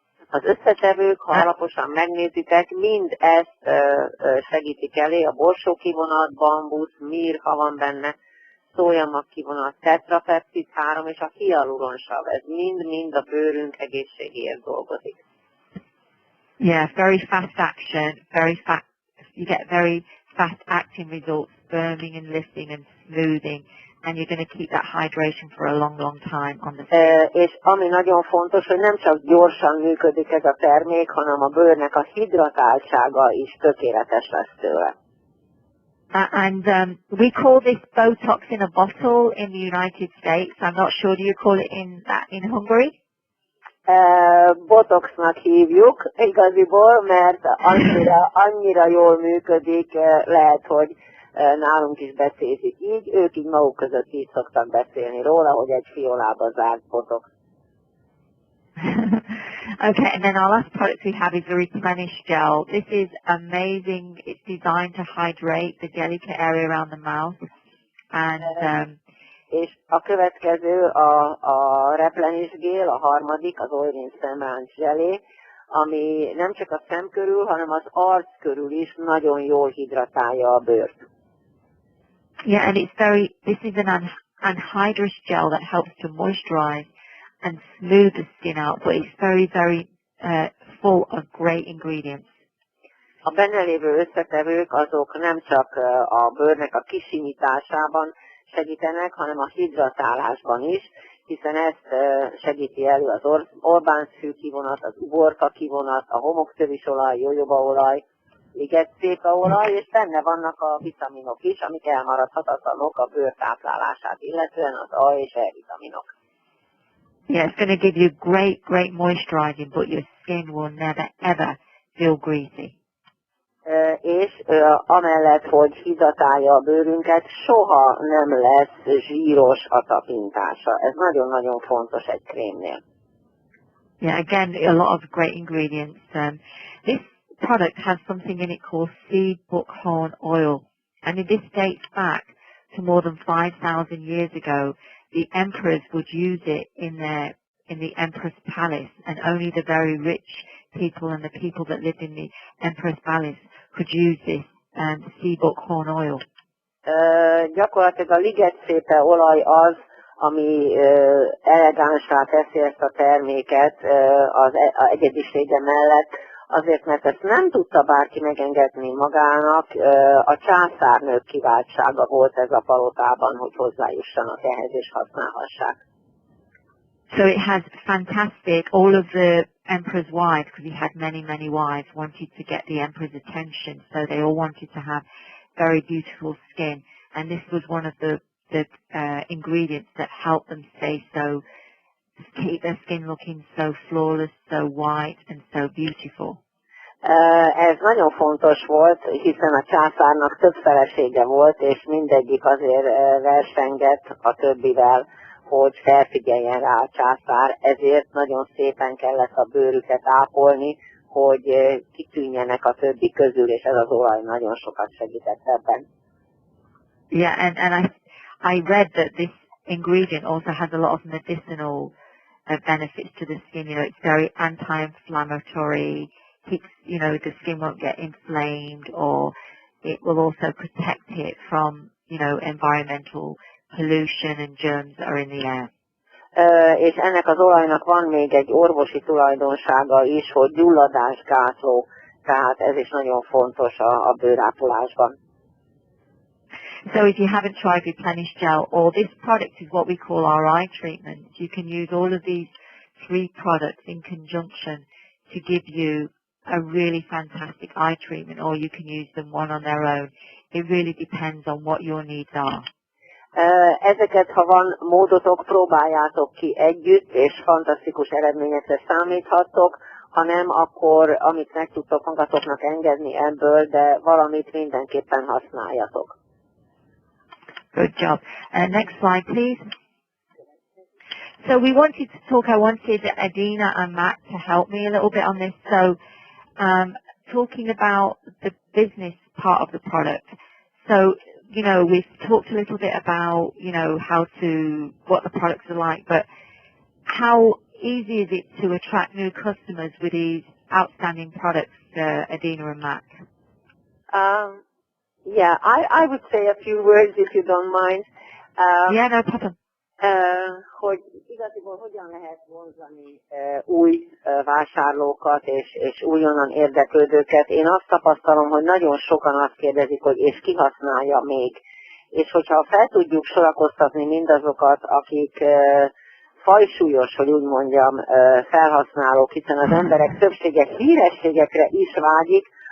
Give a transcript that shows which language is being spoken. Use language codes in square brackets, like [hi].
[hu] Az összetevők, ha alaposan megnézitek, mind ezt segítik elé, a borsókivonat, bambusz, mir, ha van benne, szójamag kivonat, tetrapeptid 3 és a hialuronsav, ez mind-mind a bőrünk egészségéért dolgozik. [en] Yeah, very fast action, you get very fast acting results, firming and lifting and smoothing, and you're going to keep that hydration for a long, long time on the skin. [hu] És ami nagyon fontos, hogy nem csak gyorsan működik ez a termék, hanem a bőrnek a hidratáltsága is tökéletes lesz tőle. [en] We call this Botox in a bottle in the United States. I'm not sure, do you call it in Hungary? [hu] Botoxnak hívjuk igaziból, mert annyira jól működik, lehet, hogy nálunk is becézik így, ők így maguk között így szoktak beszélni róla, hogy egy fiolába zárt botox. [en] Okay, and then our last product we have is the Replenish Gel. This is amazing. It's designed to hydrate the delicate area around the mouth. And [hu] és a következő a Replenish Gel, a harmadik, az Oilin szemráncs zselé, ami nem csak a szem körül, hanem az arc körül is nagyon jól hidratálja a bőrt. [en] Yeah, and this is an anhydrous gel that helps to moisturize and smooth the skin out, but it's very full of great ingredients. [hu] A benne lévő összetevők azok nem csak a bőrnek a kisimításában segítenek, hanem a hidratálásban is, hiszen ezt segíti elő az Orbán-szű kivonat, az uborka kivonat, a homoktövisolaj, jojobaolaj, ligetszépaolaj, és benne vannak a vitaminok is, amik elmaradhatatlanok a bőr táplálását, illetően az A és E vitaminok. [en] Yeah, it's going to give you great moisturizing, but your skin will never ever feel greasy. [hu] És amellett, hogy hidratálja a bőrünket, soha nem lesz zsíros a tapintása. Ez nagyon-nagyon fontos egy krémnél. [en] Yeah, again, a lot of great ingredients. This product has something in it called seed buckhorn oil, and this dates back to more than 5,000 years ago. The emperors would use it in the emperor's palace, and only the very rich people and the people that lived in the emperor's palace could use this sea buckhorn oil. [hu] Gyakorlatilag a ligetszépe olaj az, ami elegánsá teszi ezt a terméket az egyedisége mellett, azért, mert ezt nem tudta bárki megengedni magának, a császárnők kiváltsága volt ez a palotában, hogy hozzájussanak ehhez és használhassák. [en] So it has fantastic, all of the emperor's wives, because he had many wives, wanted to get the emperor's attention, so they all wanted to have very beautiful skin, and this was one of the ingredients that helped them keep their skin looking so flawless, so white and so beautiful. [hu] Ez nagyon fontos volt, hiszen a császárnak több felesége volt, és mindegyik azért versengett a többivel, hogy felfigyeljen rá a császár, ezért nagyon szépen kellett a bőrüket ápolni, hogy kitűnjenek a többi közül, és ez az olaj nagyon sokat segített ebben. [en] Yeah, and I read that this ingredient also has a lot of medicinal benefits to the skin. You know, it's very anti-inflammatory, keeps, you know, the skin won't get inflamed, or it will also protect it from, you know, environmental pollution and germs that are in the air. [hu] És ennek az olajnak van még egy orvosi tulajdonsága is, hogy gyulladásgátló, tehát ez is nagyon fontos a bőrápolásban. [en] So if you haven't tried Replenish Gel, or this product is what we call our eye treatment, you can use all of these 3 products in conjunction to give you a really fantastic eye treatment, or you can use them one on their own. It really depends on what your needs are. [hu] Ezeket, ha van módotok, próbáljátok ki együtt, és fantasztikus eredményekre számíthattok, ha nem, akkor amit meg tudtok magatoknak engedni ebből, de valamit mindenképpen használjatok. [en] Good job. Next slide, please. So we wanted to talk, I wanted Adina and Matt to help me a little bit on this. So talking about the business part of the product. So, you know, we've talked a little bit about, you know, what the products are like, but how easy is it to attract new customers with these outstanding products, Adina and Matt? Yeah, I would say a few words if you don't mind. Yeah, no problem. [hu] Hogy igaziból hogyan lehet vonzani új vásárlókat és újonnan érdeklődőket. Én azt tapasztalom, hogy nagyon sokan azt kérdezik, hogy és ki használja még. És hogyha fel tudjuk sorakoztatni mindazokat, akik fajsúlyos, hogy úgy mondjam, felhasználók, hiszen az emberek többsége hírességekre is vágyik,